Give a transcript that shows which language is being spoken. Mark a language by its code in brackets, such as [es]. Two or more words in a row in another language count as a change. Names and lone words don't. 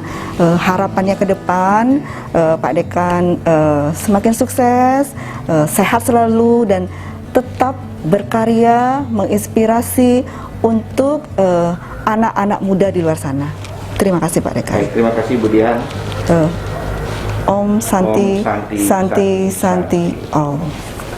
[id] Harapannya ke depan Pak Dekan semakin sukses, sehat selalu, dan tetap berkarya, menginspirasi untuk anak-anak muda di luar sana. Terima kasih Pak Dekan. Baik, terima kasih Bu Dian. Om Santi, Om Santi, Santi, Santi, Santi, Om.